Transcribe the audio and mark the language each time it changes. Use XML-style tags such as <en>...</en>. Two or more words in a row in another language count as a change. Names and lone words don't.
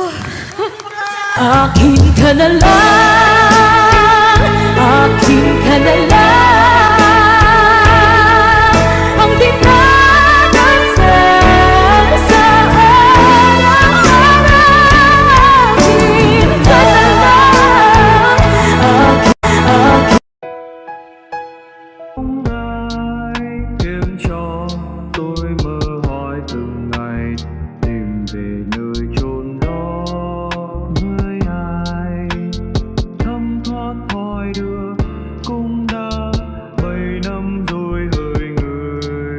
<tl>Akin ka na lang, akin ka na lang. Ang dinadasal sa araw-araw. Akin ka na lang, akin.</tl> <vi>Ai khiến cho tôi mơ hỏi từng ngày tìm về nơi chốn đó với ai thấm thoát thoi đưa cũng đã 7 năm rồi hỡi người.</vi>